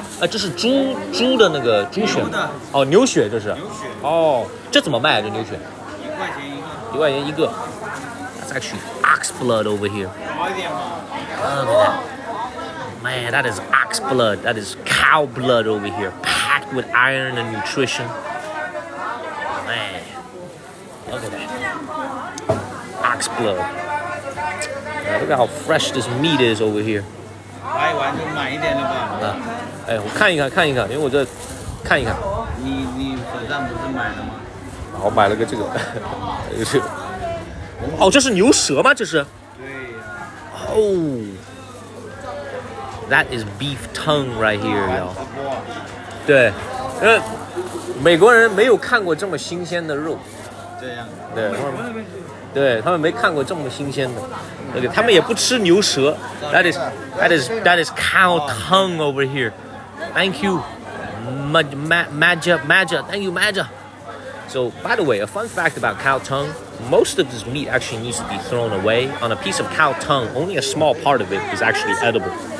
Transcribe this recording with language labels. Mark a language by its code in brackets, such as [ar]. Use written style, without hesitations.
[zh] 这是猪的那个猪血哦，牛血这是哦，这怎么卖这牛血？1块钱一个。 [en] That's actually ox blood over here. Look at that. Man, that is ox blood. That is cow blood over here, packed with iron and nutrition. Man, look at that. pig's blood. Look at how fresh this meat is over here. [zh] 拍完就买一点了吧？哎，我看一看，因为我这看一看。你手上不是买了吗？我买了个这个，这个。哦，这是牛舌吗？这是？对呀。 [en] Oh, that is beef tongue right here, y'all. [zh] 对，美国人没有看过这么新鲜的肉。这样。对，他们没看过这么新鲜的。Okay, 他们也不吃牛舌。 [en] That is cow tongue over here. Thank you, Maja. Thank you, Maja. So, by the way, a fun fact about cow tongue: most of this meat actually needs to be thrown away. On a piece of cow tongue, only a small part of it is actually edible.